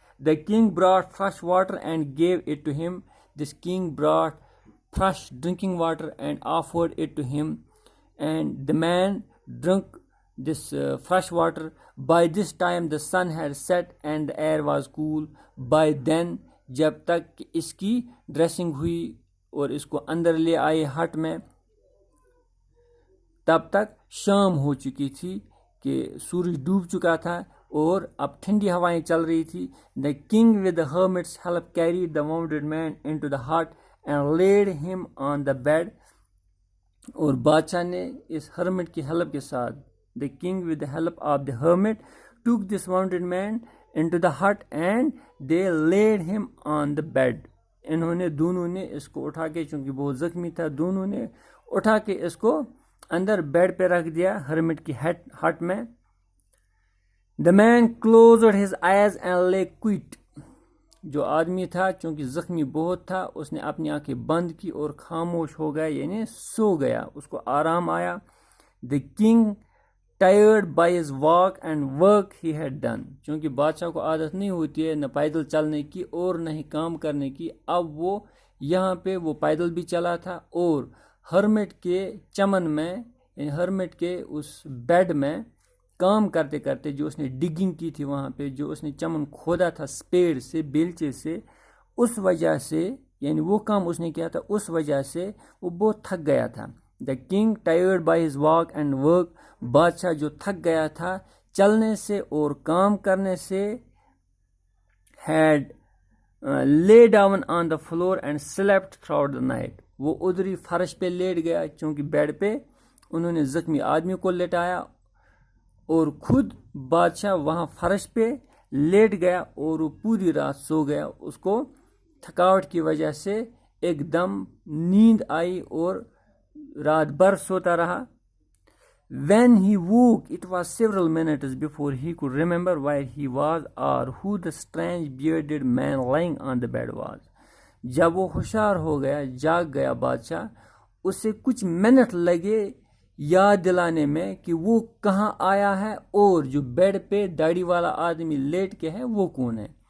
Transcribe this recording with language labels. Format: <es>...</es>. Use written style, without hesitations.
<en>The king brought fresh water and gave it to him. This king brought fresh drinking water and offered it to him, and the man drank this fresh water. By this time the sun had set and the air was cool. By then,</en> <ur>جب تک کہ اس کی dressing ہوئی اور اس کو اندر لے آئے ہٹ میں، تب تک شام ہو چکی تھی کہ سورج ڈوب چکا تھا اور اب ٹھنڈی ہوائیں چل رہی تھی.</ur> <en>The king with the hermit's help carried the wounded man into the hut and laid him on the bed.</en> <ur>اور بادشاہ نے اس ہرمٹ کی ہیلپ کے ساتھ،</ur> <en>the king with the help of the hermit took this wounded man into the hut and they laid him on the bed.</en> <ur>انہوں نے دونوں نے اس کو اٹھا کے، چونکہ بہت زخمی تھا، دونوں نے اٹھا کے اس کو اندر بیڈ پہ رکھ دیا ہرمٹ کی ہٹ میں.</ur> <en>The man closed his eyes and lay quiet.</en> <ur>جو آدمی تھا چونکہ زخمی بہت تھا، اس نے اپنی آنکھیں بند کی اور خاموش ہو گیا، یعنی سو گیا، اس کو آرام آیا.</ur> <en>The king, tired by his walk and work he had done.</en> <ur>چونکہ بادشاہ کو عادت نہیں ہوتی ہے نہ پیدل چلنے کی اور نہ ہی کام کرنے کی، اب وہ یہاں پہ وہ پیدل بھی چلا تھا اور ہرمٹ کے چمن میں، یعنی ہرمٹ کے اس بیڈ میں کام کرتے کرتے، جو اس نے ڈگنگ کی تھی وہاں پہ، جو اس نے چمن کھودا تھا اسپیڈ سے، بیلچے سے، اس وجہ سے، یعنی وہ کام اس نے کیا تھا، اس وجہ سے وہ بہت تھک گیا تھا.</ur> <en>The king, tired by his walk and work.</en> <ur>بادشاہ جو تھک گیا تھا چلنے سے اور کام کرنے سے،</ur> <en>had lay down on the floor and slept throughout the night.</en> <ur>وہ ادھری فرش پہ لیٹ گیا، چونکہ بیڈ پہ انہوں نے زخمی آدمی کو لٹایا اور خود بادشاہ وہاں فرش پہ لیٹ گیا اور وہ پوری رات سو گیا. اس کو تھکاوٹ کی وجہ سے ایک دم نیند آئی اور رات بھر سوتا رہا.</ur> <en>When he woke, it was several minutes before he could remember where he was or who the strange bearded man lying on the bed was.</en> <ur>جب وہ ہوشیار ہو گیا، جاگ گیا بادشاہ، اسے کچھ منٹ لگے یاد دلانے میں کہ وہ کہاں آیا ہے اور جو بیڈ پہ داڑھی والا آدمی لیٹ کے ہے وہ کون ہے.</ur>